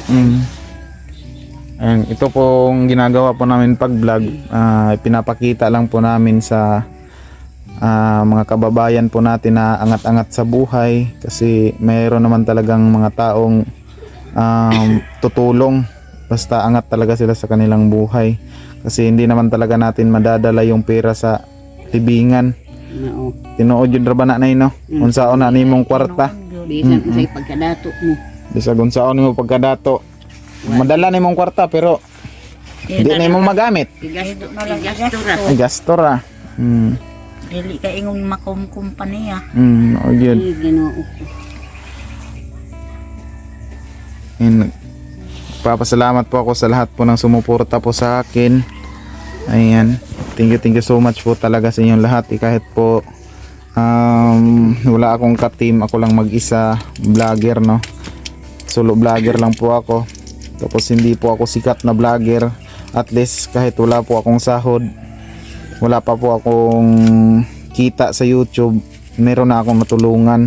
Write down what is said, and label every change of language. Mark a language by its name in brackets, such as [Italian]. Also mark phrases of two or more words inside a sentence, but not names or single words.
[Filipino] Ayan, ito pong ginagawa po namin pag-vlog, pinapakita lang po namin sa mga kababayan po natin na angat-angat sa buhay kasi mayroon naman talagang mga taong tutulong basta angat talaga sila sa kanilang buhay kasi hindi naman talaga natin madadala yung pera sa libingan. [Cebuano] Mao. Tinuod yun ra ba na no? Unsaon na nimong kwarta? Bisan sa pagkadato mo. Bisag unsaon nimo pagkadato. Madala nimong kwarta [Filipino] pero hindi na [Cebuano] imong magamit. Igasto na lang gastura. Ay gasto ra. Dili ka ingon makumpanya. [Filipino] O yun. [Cebuano] Ginoo ko. [Filipino] And papasalamat po ako sa lahat po ng sumuporta po sa akin. Ayan. [English] Thank you so much [Filipino] po talaga sa inyong lahat. Kahit po wala akong ka-team, ako lang mag-isa vlogger no. Solo vlogger lang po ako. Tapos hindi po ako sikat na vlogger. At least kahit wala po akong sahod, wala pa po akong kita sa YouTube, meron na akong matulungan.